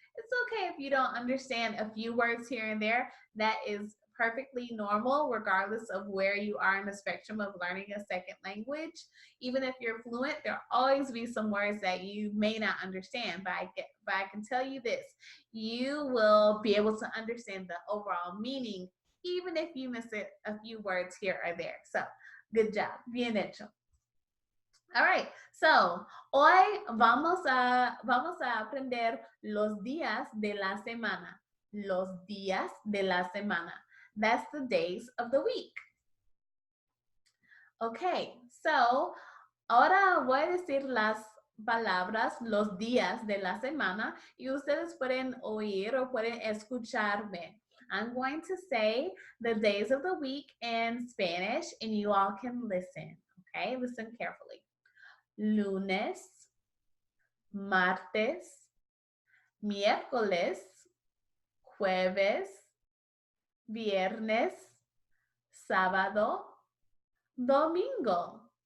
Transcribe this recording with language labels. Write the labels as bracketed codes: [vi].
[en] It's okay if you don't understand a few words here and there. That is perfectly normal, regardless of where you are in the spectrum of learning a second language. Even if you're fluent, there'll always be some words that you may not understand. But I can tell you this, you will be able to understand the overall meaning, even if you miss a few words here or there. So good job. [es] Bien hecho. [en] All right, so [es] hoy vamos a aprender los días de la semana. Los días de la semana. [en] That's the days of the week. Okay, so [es] ahora voy a decir las palabras, los días de la semana, y ustedes pueden oír o pueden escucharme. [en] I'm going to say the days of the week in Spanish, and you all can listen. Okay, listen carefully. [es] Lunes, martes, miércoles, jueves, viernes, sábado, domingo.